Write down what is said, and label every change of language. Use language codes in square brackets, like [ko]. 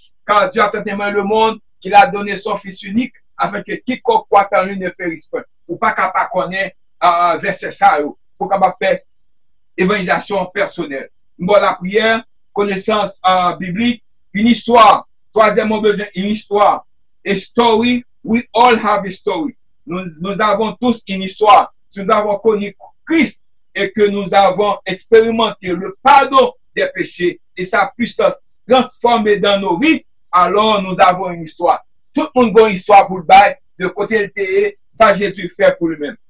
[fr] Quand Dieu a tant aimé le monde, qu'il a donné son Fils unique, afin que quiconque croit en lui ne périsse pas. Ou pas capable de connaître verset ça, pour capable faire évangélisation personnelle. Bon, la prière, connaissance biblique, une histoire. Troisièmement, besoin une histoire. [en] A story, we all have a story. [fr] Nous avons tous une histoire. Si nous avons connu Christ et que nous avons expérimenté le pardon des péchés et sa puissance transformée dans nos vies, alors nous avons une histoire. Tout le monde a une histoire pour le bail, de côté le pays, ça Jésus fait pour lui-même.